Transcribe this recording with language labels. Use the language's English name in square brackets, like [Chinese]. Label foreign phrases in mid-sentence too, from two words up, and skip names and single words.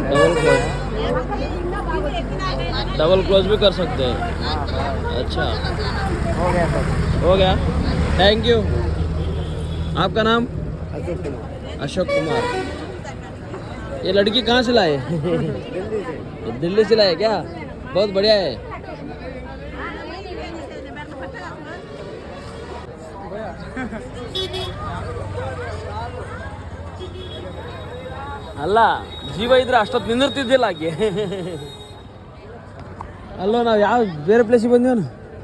[English] double close [Hindi] भी कर सकते हैं. अच्छा, हो गया सर. हो गया. [English] thank you. [Hindi] आपका नाम? अशोक कुमार. अशोक कुमार. ये लड़की कहाँ से लाए? दिल्ली से. दिल्ली से लाए क्या? बहुत बढ़िया है. [Kannada] ಅಲ್ಲ, ಜೀವ ಇದ್ರೆ ಅಷ್ಟೊತ್ತು ನಿಂದಿರ್ತಿದ್ದಿಲ್ಲ ಆಕೆ. ಅಲ್ಲೋ ನಾವು ಯಾವ ಬೇರೆ ಪ್ಲೇಸಿಗೆ ಬಂದೇವನು.